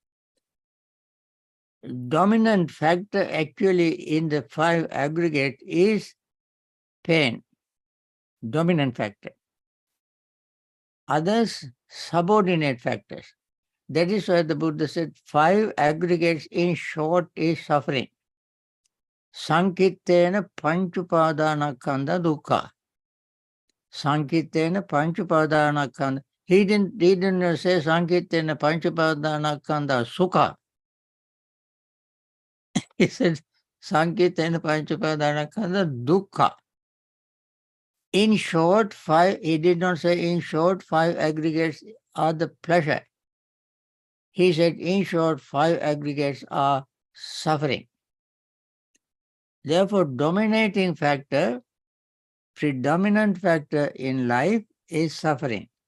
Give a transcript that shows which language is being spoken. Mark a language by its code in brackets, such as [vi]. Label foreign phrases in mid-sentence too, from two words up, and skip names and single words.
[en] Dominant factor actually in the five aggregate is pain, dominant factor. Others, subordinate factors. That is why the Buddha said five aggregates in short is suffering. [pi] Sankittena panchupadanakkhandha dukkha. Sankittena panchupadanakkhandha. [en] He didn't say [pi] Sankittena panchupadanakkhandha sukha. [en] He said [pi] Sankittena panchupadanakkhandha dukkha. [en] In short, he did not say in short, five aggregates are the pleasure. He said in short, five aggregates are suffering. Therefore, dominating factor, predominant factor in life is suffering.